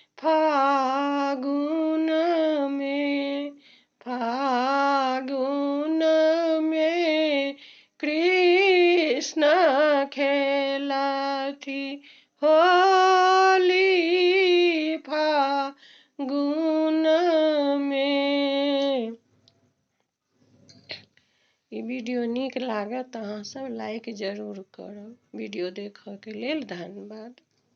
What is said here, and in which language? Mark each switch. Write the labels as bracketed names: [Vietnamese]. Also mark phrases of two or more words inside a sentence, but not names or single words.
[Maithili] फागुन में कृष्ण खेलथि होली। फागुन में। ई वीडियो नीक लागत अहाँ सब लाइक जरूर करब। वीडियो देखऽ के लेल धन्यवाद।